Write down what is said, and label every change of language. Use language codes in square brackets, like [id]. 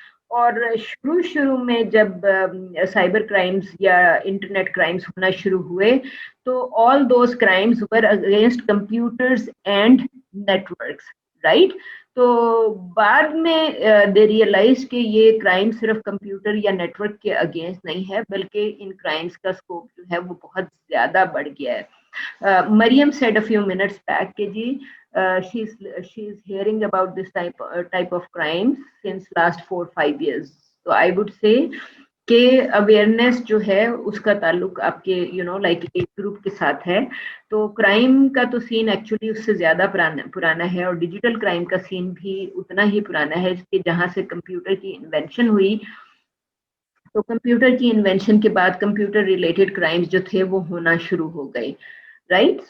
[ur] اور شروع میں جب سائبر کرائمز یا انٹرنیٹ کرائمز ہونا شروع ہوئے تو [en] all those crimes were against computers and networks, [ur] right. تو بعد میں [en] they realize [ur] کہ یہ کرائم صرف کمپیوٹر یا نیٹورک کے اگینسٹ نہیں ہے بلکہ ان کرائمز کا اسکوپ جو ہے وہ بہت زیادہ بڑھ گیا ہے. [en] Maryam said a few minutes back کہ جی she is hearing about this type of crimes since last 4-5 years. So I would say [ur] کہ اویئرنیس جو ہے اس کا تعلق آپ کے لائک ایج گروپ کے ساتھ ہے. تو کرائم کا تو سین ایکچولی اس سے زیادہ پرانا ہے اور ڈیجیٹل کرائم کا سین بھی اتنا ہی پرانا ہے کہ جہاں سے کمپیوٹر کی انوینشن ہوئی تو کمپیوٹر کی انوینشن کے بعد کمپیوٹر ریلیٹڈ کرائمز جو تھے وہ ہونا شروع ہو گئے, رائٹ.